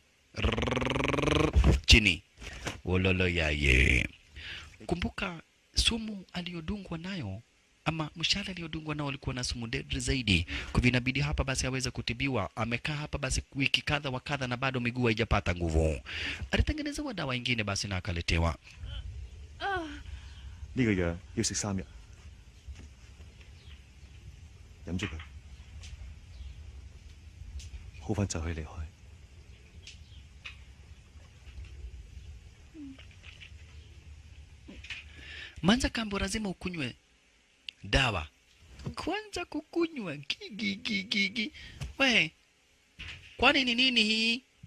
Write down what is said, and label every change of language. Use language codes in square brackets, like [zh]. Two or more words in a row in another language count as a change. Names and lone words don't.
[sw] Chini. Wololo yaye. Kumbuka sumu aliyodungwa nayo ama mshale aliyodungwa nao alikuwa na sumu deadly zaidi. Kwa hivyo inabidi hapa basi aweze kutibiwa. Amekaa hapa basi wiki kadha wa kadha na bado miguu haijapata nguvu. Alitengenezewa dawa ingine basi na akaletewa. [yue] 呢個藥要食3日，飲咗佢，好翻就可以離開。 [sw] Manza kambo lazima ukunywe dawa. Kwanza kukunywa gigi. We, kwani ni nini hii?